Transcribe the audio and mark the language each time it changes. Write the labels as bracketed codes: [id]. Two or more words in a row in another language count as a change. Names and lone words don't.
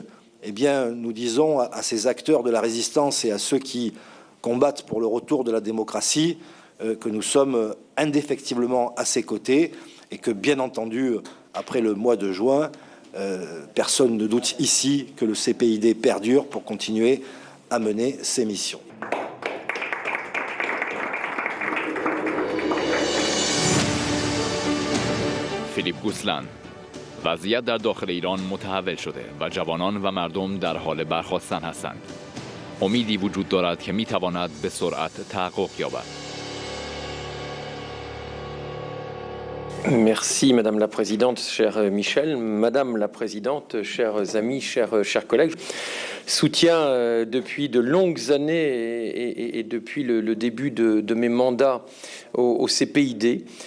[fr] Eh bien, nous disons à ces acteurs de la résistance et à ceux qui combattent pour le retour de la démocratie que nous sommes indéfectiblement à ses côtés et que, bien entendu, après le mois de juin, personne ne doute ici que le CPID perdure pour continuer à mener ses missions. [fa] فیلیپ گوسلند وضعیت در داخل ایران متحول شده و جوانان و مردم در حال برخاستن هستند. امیدی وجود دارد که میتواند به سرعت تحقق یابد. [fr] Merci Madame la Présidente, cher Michel. Madame la Présidente, chers amis, chers collègues, soutien depuis de longues années et depuis le début de mes mandats au CPID,